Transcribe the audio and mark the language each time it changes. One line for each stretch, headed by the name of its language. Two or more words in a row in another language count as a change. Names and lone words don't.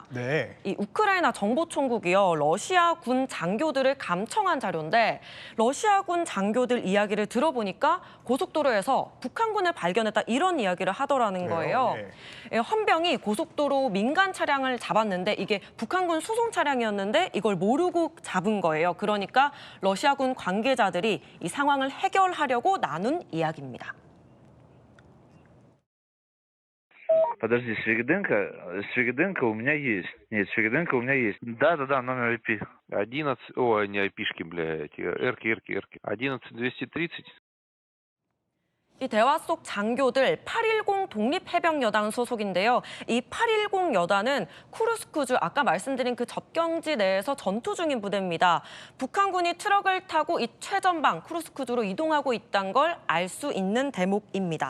Korean: 이 우크라이나 정보총국이요, 러시아군 장교들을 감청한 자료인데 러시아군 장교들 이야기를 들어보니까 고속도로에서 북한군을 발견했다 이런 이야기를 하더라는 거예요. 헌병이 고속도로 의도로 민간 차량을 잡았는데 이게 북한군 수송 차량이었는데 이걸 모르고 잡은 거예요. 그러니까 러시아군 관계자들이 이 상황을 해결하려고 나눈 이야기입니다.
Russian: Подожди, Свириденко у меня есть. Нет, Свириденко у меня есть. Да, номер IP. 11, ой, не IP-шки, бля, эти, эрки. 11230.
Korean: 이 대화 속 장교들 810 독립해병여단 소속인데요. 이 810 여단은 쿠르스크주 아까 말씀드린 그 접경지 내에서 전투 중인 부대입니다. 북한군이 트럭을 타고 이 최전방 쿠르스크주로 이동하고 있다는 걸 알 수 있는 대목입니다.